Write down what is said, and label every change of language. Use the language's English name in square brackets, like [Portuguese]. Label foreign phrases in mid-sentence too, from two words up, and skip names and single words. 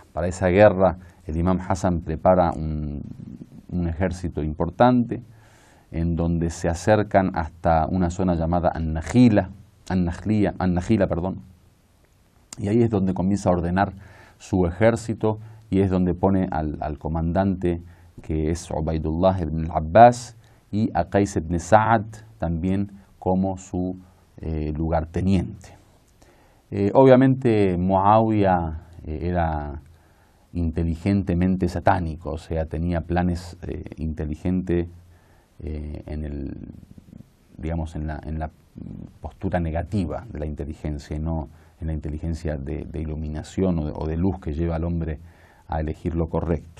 [Spanish] Para esa guerra el imam Hassan prepara un ejército importante en donde se acercan hasta una zona llamada An-Nakhila, y ahí es donde comienza a ordenar su ejército y es donde pone al comandante que es Ubaydullah ibn al-Abbas y a Qais ibn Sa'ad también como su lugarteniente. Obviamente Muawiya era inteligentemente satánico, o sea, tenía planes inteligentes digamos, en la postura negativa de la inteligencia y no en la inteligencia de iluminación o de luz que lleva al hombre a elegir lo correcto.